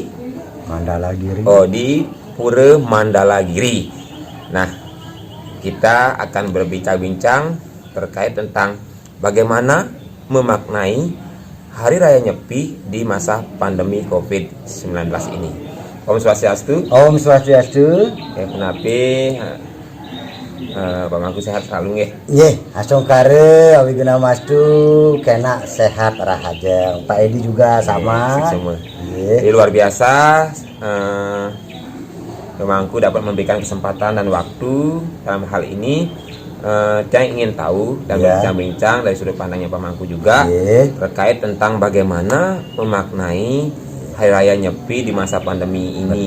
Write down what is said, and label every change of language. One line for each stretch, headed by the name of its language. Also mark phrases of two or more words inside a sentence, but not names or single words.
Indonesian: Mandalagiri. di Pura Mandalagiri. Nah, kita akan berbincang-bincang terkait tentang bagaimana memaknai Hari Raya Nyepi di masa pandemi COVID-19 ini.
Balinese: Om Swastiastu. Om Swastiastu.
Indonesian: Kenapa Pak Mangku sehat selalu nggih?
Balinese: Nggih, asong kare awiguna mastu kena sehat rahaja.
Indonesian: Pak Edi juga sama. Jadi luar biasa, Pak Mangku dapat memberikan kesempatan dan waktu dalam hal ini. Saya ingin tahu dan berbincang-bincang dari sudut pandangnya Pak Mangku juga terkait tentang bagaimana memaknai Hari Raya Nyepi di masa pandemi ini.